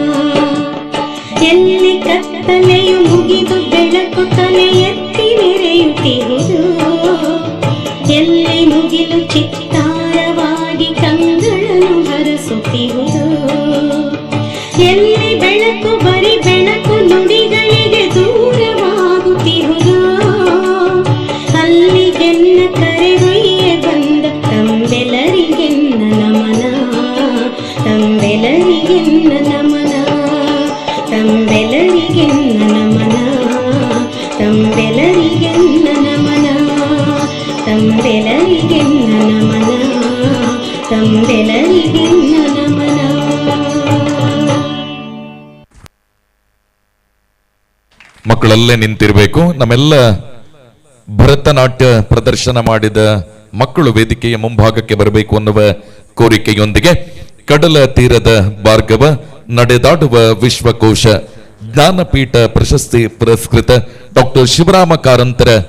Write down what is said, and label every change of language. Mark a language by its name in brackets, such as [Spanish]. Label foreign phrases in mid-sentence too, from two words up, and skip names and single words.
[Kannada] ಎಲ್ಲಿ ಕತ್ತಲೆಯು ಮುಗಿದು ಬೆಳಕು ತಲೆ ಎತ್ತಿ ಮೆರೆಯುತ್ತಿರುವುದು ಎಲ್ಲಿ ಮುಗಿಲು ಚಿತ್ತಾರವಾಗಿ ಕಂಗಳನ್ನು ಹರಸುತ್ತಿರುವುದು ಎಲ್ಲಿ ಬೆಳಕು ಬರಿ ಬೆಳಕು ನುಡಿಗಳಿಗೆ ದೂರವಾಗುತ್ತಿರುವುದು ಅಲ್ಲಿಗೆನ್ನ ಕರೆದೊಯ್ಯೆ ಬಂದ ತಂಬೆಲರಿಗೆನ್ನ ನಮನ ತಂಬೆಲರಿಗೆನ್ನ ನಮನ ತಂಬೆಲರಿಗೆನ್ನ ನಮನ ತಂಬೆಲರಿಗೆನ್ನ ನಮನ ತಂಬೆಲರಿಗೆನ್ನ ನಮನ ತಂಬೆಲರಿಗೆನ್ನ ನಮನ. ಮಕ್ಕಳಲ್ಲೇ ನಿಂತಿರಬೇಕು. ನಮ್ಮೆಲ್ಲ ಭರತನಾಟ್ಯ ಪ್ರದರ್ಶನ ಮಾಡಿದ ಮಕ್ಕಳು ವೇದಿಕೆಯ ಮುಂಭಾಗಕ್ಕೆ ಬರಬೇಕು ಅನ್ನುವ ಕೋರಿಕೆಯೊಂದಿಗೆ ಕಡಲ ತೀರದ ಭಾರ್ಗವ ನಡೆದಾಡುವ ವಿಶ್ವಕೋಶ ಜ್ಞಾನಪೀಠ ಪ್ರಶಸ್ತಿ ಪುರಸ್ಕೃತ ಡಾಕ್ಟರ್ ಶಿವರಾಮ ಕಾರಂತರ